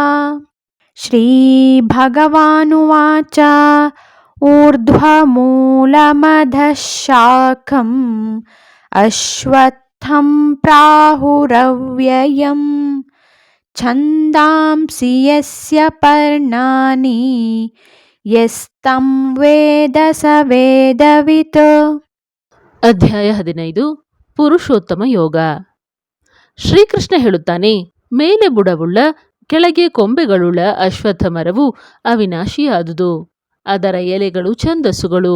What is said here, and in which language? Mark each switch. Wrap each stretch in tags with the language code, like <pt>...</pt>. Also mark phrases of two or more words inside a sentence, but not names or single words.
<sa>श्रीभगवानुवाच ऊर्ध्वमूलमधः शाखम् अश्वत्थं प्राहुरव्ययम् ಛಂದಾಂಸಿ ಯಸ್ಯ ಪರ್ಣಾನಿ ಯಸ್ತಂ ವೇದ ಸ ವೇದವಿತ್.</sa> <kn>ಅಧ್ಯಾಯ 15. ಪುರುಷೋತ್ತಮ ಯೋಗ. ಶ್ರೀಕೃಷ್ಣ ಹೇಳುತ್ತಾನೆ, ಮೇಲೆ ಬುಡವುಳ್ಳ ಕೆಳಗೆ ಕೊಂಬೆಗಳುಳ್ಳ ಅಶ್ವತ್ಥ ಮರವು ಅವಿನಾಶಿಯಾದುದು. ಅದರ ಎಲೆಗಳು ಛಂದಸ್ಸುಗಳು.</kn>